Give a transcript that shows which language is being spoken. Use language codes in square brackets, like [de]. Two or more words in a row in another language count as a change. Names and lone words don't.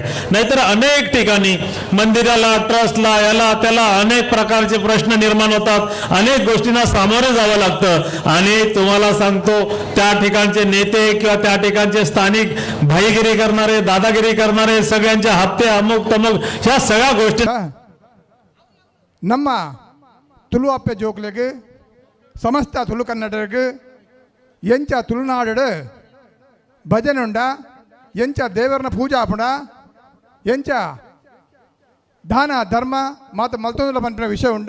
[mr] नाहीतर अनेक ठिकाणी मंदिराला, ट्रस्टला, याला त्याला अनेक प्रकारचे प्रश्न निर्माण होतात, अनेक गोष्टींना सामोरे जावं लागतं. आणि तुम्हाला सांगतो त्या ठिकाणचे नेते किंवा त्या ठिकाणचे स्थानिक भाईगिरी करणारे, दादागिरी करणारे, सगळ्यांचे हप्ते अमुक तमुक ह्या सगळ्या गोष्टी [tcy] ನಮ್ಮ ತುಳು ಅಪ್ಪೆ ಜೋಕ್ಲೆಗೆ ಸಮಸ್ತ ತುಳು ಕನ್ನಡರಿಗೆ ಎಂಚ ತುಳುನಾಡು ಭಜನೆ ಉಂಡ, ಎಂಚ ದೇವರನ ಪೂಜಾ ಪುಂಡ, ಎಂಚ ದಾನ ಧರ್ಮ ಮಾತು ಮಲ್ತೊಂದುಲ ಪಂಪಿನ ವಿಷಯ ಉಂಡ.